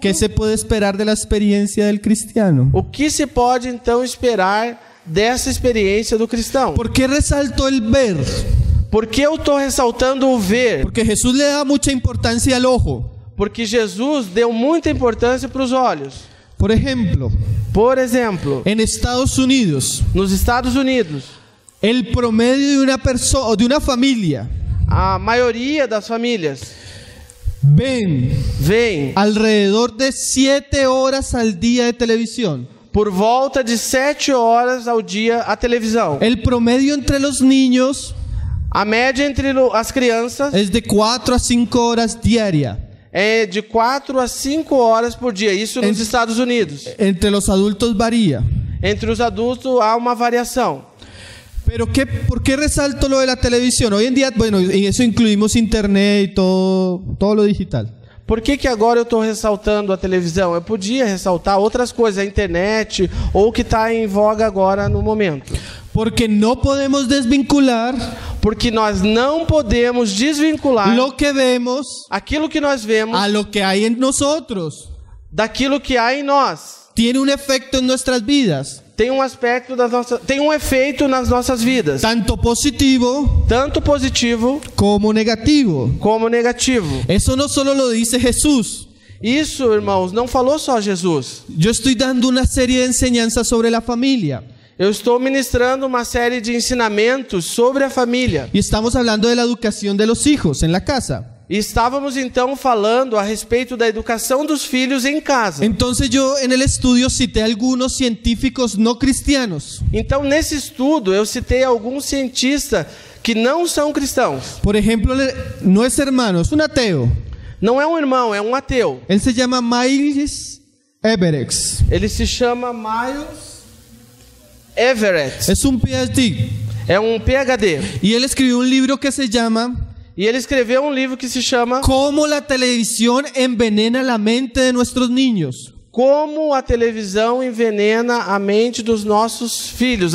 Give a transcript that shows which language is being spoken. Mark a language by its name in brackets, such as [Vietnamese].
[Spanish] ¿qué se puede esperar de la experiencia del cristiano? [Portuguese] o que se pode então esperar dessa experiência do cristão? [Spanish] ¿Por qué resalto el ver? [Portuguese] Por que eu estou ressaltando o ver? [Spanish] Porque Jesús le da mucha importancia al ojo. [Portuguese] Porque Jesus deu muita importância para os olhos. [Spanish] Por ejemplo, en Estados Unidos, [Portuguese] nos Estados Unidos, [Spanish] el promedio de una persona o de una familia, [Portuguese] a maioria das famílias [Spanish] ven alrededor de 7 horas al día de televisión. [Portuguese] Por volta de 7 horas ao dia a televisão. [Spanish] El promedio entre los niños, [Portuguese] a média entre as crianças, [Spanish] es de 4 a 5 horas diaria. [Portuguese] É de 4 a 5 horas por dia, isso nos Estados Unidos. [Spanish] Entre los adultos varía. [Portuguese] Entre os adultos há uma variação. [Spanish] Pero ¿por qué resalto lo de la televisión? Hoy en día, bueno, en eso incluimos internet y todo lo digital. [Portuguese] Por que agora eu estou ressaltando a televisão? Eu podia ressaltar outras coisas, a internet ou o que está em voga agora no momento. [Spanish] Porque no podemos desvincular, [Portuguese] porque nós não podemos desvincular [Spanish] lo que vemos, [Portuguese] aquilo que nós vemos, [Spanish] a lo que hay en nosotros, [Portuguese] daquilo que há em nós. [Spanish] Tiene un efecto en nuestras vidas. [Portuguese] Tem um aspecto tem um efeito nas nossas vidas. [Spanish] Tanto positivo como negativo. Eso no solo lo dice Jesús. [Portuguese] Isso, irmãos, não falou só Jesus. [Spanish] Yo estoy dando una serie de enseñanzas sobre la familia. [Portuguese] Eu estou ministrando uma série de ensinamentos sobre a família. [Spanish] Y estamos hablando de la educación de los hijos en la casa. [Portuguese] E estávamos então falando a respeito da educação dos filhos em casa. [Spanish] Entonces yo en el estudio cité algunos científicos no cristianos. [Portuguese] Então nesse estudo eu citei alguns cientistas que não são cristãos. [Spanish] Por ejemplo, no es hermano, es un ateo. [Portuguese] Não é um irmão, é um ateu. [Spanish] Él se llama Miles Everett. [Portuguese] Ele se chama Miles Everett. [Spanish] Es un PhD. [Portuguese] É um PhD. [Spanish] Y él escribió un libro que se llama... [Portuguese] E ele escreveu um livro que se chama [Spanish] Como la televisión envenena la mente de nuestros niños. [Portuguese] Como a televisão envenena a mente dos nossos filhos.